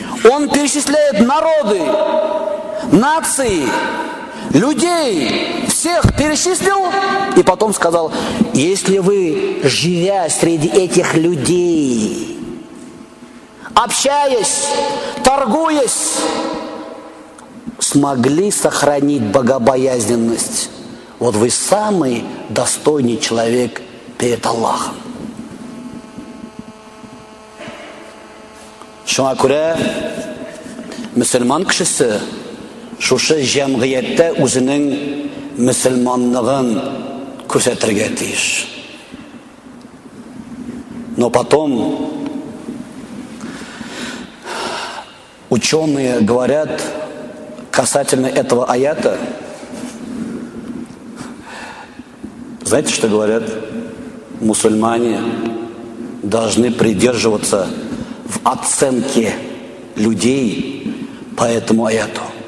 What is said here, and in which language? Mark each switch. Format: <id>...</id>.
<ru>Он перечисляет народы, нации, людей, всех перечислил и потом сказал, если вы, живя среди этих людей, общаясь, торгуясь, смогли сохранить богобоязненность, вот вы самый достойный человек перед Аллахом.</ru> <tt>Шуңа күрә мусульман кешесе шушы җәмгыятьтә үзенең мусульманлыгын күрсәтергә тиеш.</tt> <ru>Но потом ученые говорят касательно этого аята. Знаете, что говорят? Мусульмане должны придерживаться в оценке людей по этому аяту.</ru>